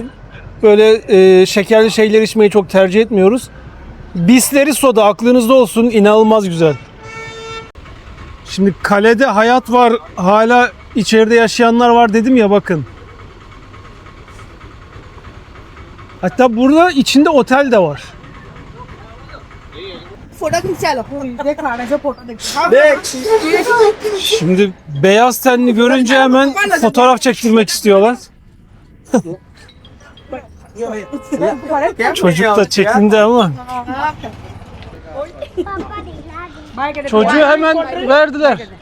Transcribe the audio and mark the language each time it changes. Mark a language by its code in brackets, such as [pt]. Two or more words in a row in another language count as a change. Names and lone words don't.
[tr] Böyle şekerli şeyler içmeyi çok tercih etmiyoruz. Bisleri soda aklınızda olsun, inanılmaz güzel. Şimdi kalede hayat var, hala içeride yaşayanlar var dedim ya, bakın. Hatta burada içinde otel de var. [hi] फोटो खींचा लो देख रहा है जो फोटो देख [tr] Şimdi beyaz tenli görünce hemen fotoğraf çektirmek istiyorlar. Çocuk da çekindi ama. Çocuğu hemen verdiler.